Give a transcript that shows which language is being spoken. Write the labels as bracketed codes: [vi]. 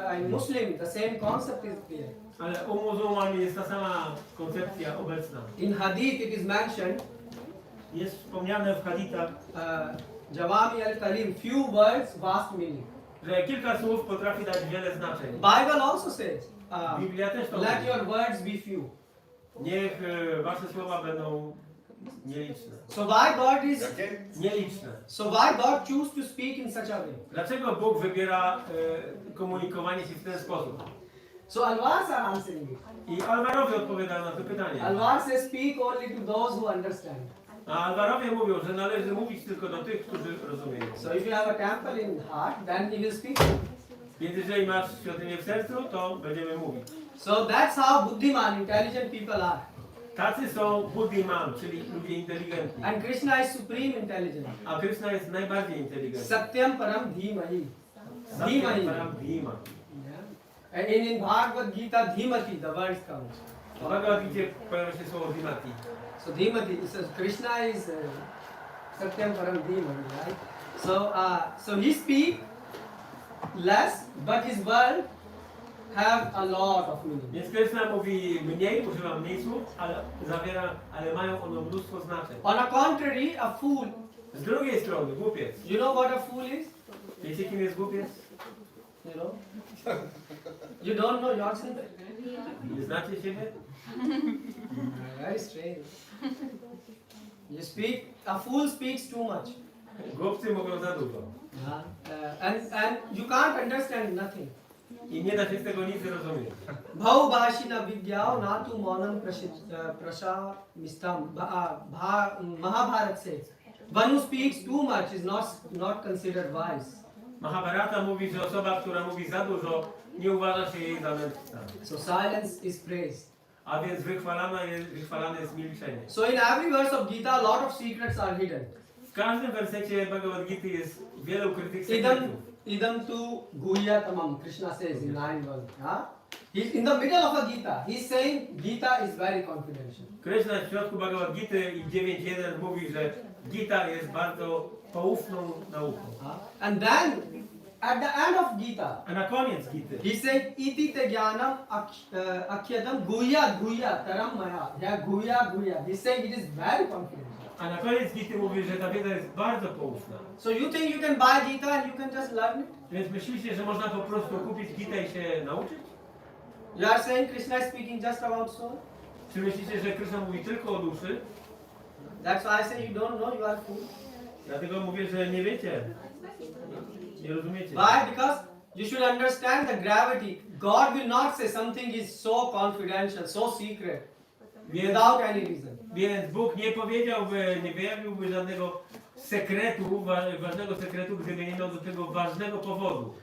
[en] Muslim, the same concept is there. [pl] Ale u muzułman jest ta sama koncepcja obecna. [en] In Hadith it is mentioned, [pl] Jest wspomniane w hadithach, [ar] Jawami al-Kalim, [en] few words, vast meaning. [pl] że kilka słów potrafi dać wiele znaczeń. [en] Bible also says, [pl] Biblia też to [en] let [pl] mówi. [en] your words be few. [pl] Niech wasze słowa będą nieliczne. [en] So why God is, [pl] Jakie? Nieliczne. [en] so why God choose to speak in such a way? [pl] Dlaczego Bóg wybiera komunikowanie się w ten sposób? [en] So Alvars are answering it. [pl] I Alwarowie odpowiadają na to pytanie. [en] Alvar says speak only to those who understand. [pl] A Alwarowie mówią, że należy mówić tylko do tych, którzy rozumieją. [en] So if you have a temple in heart, then he will speak. [pl] Więc jeżeli masz świątynię w sercu, to będziemy mówić. [en] So that's how Buddhiman, intelligent people are. [pl] Tacy są buddhiman, czyli ludzie inteligentni. [en] And Krishna is supreme intelligent. [pl] A Krishna jest najbardziej inteligentny. [sa] Satyam param dhimahi. Satyam param dhima. [en] And in Bhagavad-Gita, dhimati, the words come. [pl] W Bagavad-Gicie pojawia się słowo dhimati. [en] So dhimati, so Krishna is [sa] satyam param dhimahi, [en] right? So he speak less, but his word have a lot of meaning. [pl] Więc Krishna mówi mniej, używa mniej słów, ale mają one mnóstwo znaczeń. [en] On a contrary, a fool. [pl] Z drugiej strony, głupiec. [en] You know what a fool is? [pl] Wiecie, kim jest głupiec? [en] You know? You don't know yourself? [pl] Nie znacie siebie? [en] Very strange. You speak, a fool speaks too much. [pl] Głupcy mówią za dużo. [en] And you can't understand nothing. [pl] I nie da się z tego nic zrozumieć. [sa] Bhaubhashina vidyao natu monam prasha mistam. [en] Mahabharat says, one who speaks too much is not considered wise. [pl] Mahabharata mówi, że osoba, która mówi za dużo, nie uważa się jej za mędrca. [en] So silence is praised. [pl] A więc wychwalane jest milczenie. [en] So in every verse of Gita, a lot of secrets are hidden. [pl] W każdym wersecie Bhagavad-Gity jest wiele ukrytych sekretów. [sa] Idam tu guhyatamam, [en] Krishna says in 9 verse. He's in the middle of a Gita. He's saying Gita is very confidential. [pl] Krishna w środku Bhagavad-Gity i 9.1 mówi, że Gita jest bardzo poufną nauką. [en] And then at the end of Gita, [pl] A na koniec Gity [en] he said [sa] iti te jnanam akhyadam guhya taram maya. [en] Yeah, guhya. He's saying it is very confidential. [pl] A na koniec Gity mówi, że ta wiedza jest bardzo poufna. [en] So you think you can buy Gita and you can just learn it? [pl] Więc myślicie, że można po prostu kupić Gitę i się nauczyć? [en] You are saying Krishna is speaking just about soul? [pl] Czy myślicie, że Krishna mówi tylko o duszy? [en] That's why I say you don't know, you are fool. [pl] Dlatego mówię, że nie wiecie. Nie rozumiecie. [en] Why? Because you should understand the gravity. God will not say something is so confidential, so secret, without any reason. [pl] Więc Bóg nie powiedziałby, nie wyjawiłby żadnego sekretu, ważnego sekretu, gdyby nie miał do tego ważnego powodu.